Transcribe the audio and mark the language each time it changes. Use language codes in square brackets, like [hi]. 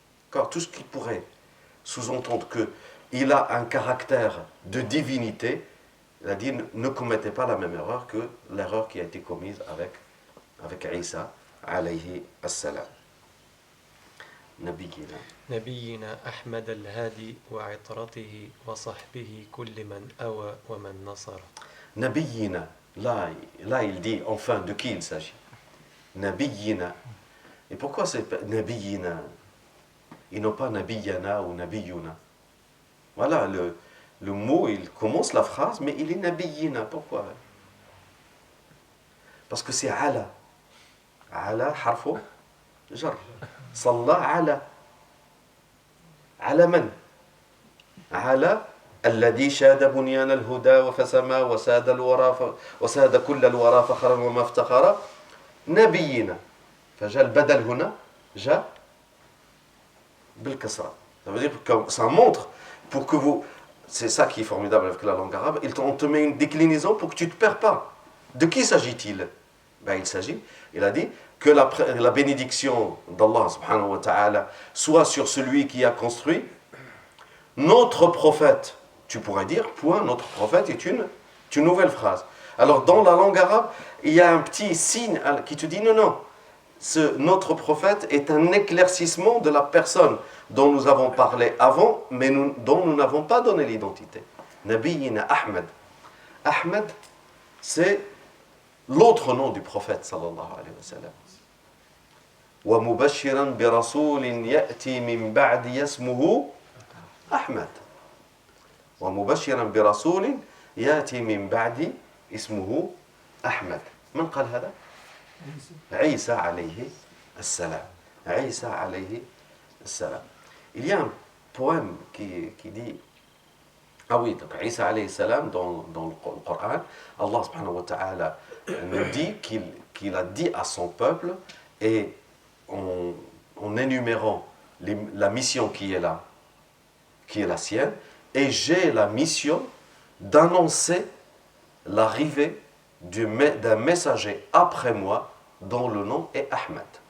[fr] Car tout ce qui pourrait sous-entendre qu'il a un caractère de divinité, il a dit ne commettez pas la même erreur que l'erreur qui a été commise avec Isa alayhi assalam. [ar] نبينا نبينا أحمد الهادي وعطرته وصحبه كل من أوى ومن نصر. [fr] نبينا, là il dit enfin de qui il s'agit. Nabiyina. Et pourquoi c'est Nabiyina? Ils n'ont pas Nabiyana ou Nabiyuna. Voilà, le mot, il commence la phrase, mais il est Nabiyina. Pourquoi? Parce que c'est ala. Ala, harfo, jar. [ar] صلى على من؟ على الذي شاد بنيان الهدى وفسما وساد الورى وساد كل الورى فخرا وما افتخر نبينا. فجاء البدل هنا جاء بالكسرة. [fr] Ça veut dire que ça montre pour que vous, c'est ça qui est formidable avec la langue arabe, on te met une déclinaison pour que tu ne te perds pas. De qui s'agit-il? Il a dit que la bénédiction d'Allah subhanahu wa ta'ala soit sur celui qui a construit. Notre prophète, tu pourrais dire, point, notre prophète est une nouvelle phrase. Alors dans la langue arabe, il y a un petit signe qui te dit non, notre prophète est un éclaircissement de la personne dont nous avons parlé avant, mais dont nous n'avons pas donné l'identité. Nabiyina Ahmed. Ahmed, c'est l'autre nom du prophète sallallahu alayhi wa sallam. [ar] ومبشرا برسول يأتي من بعد اسمه أحمد. ومبشرا برسول يأتي من بعد اسمه أحمد. من قال هذا؟ عيسى عليه السلام. عيسى عليه السلام. [fr] Il y a un poème qui dit, ah oui, donc Isa alayhi salam dans le Coran, Allah subhanahu wa ta'ala nous dit qu'il a dit à son peuple, et en énumérant la mission qui est là, qui est la sienne, et j'ai la mission d'annoncer l'arrivée d'un messager après moi dont le nom est Ahmed.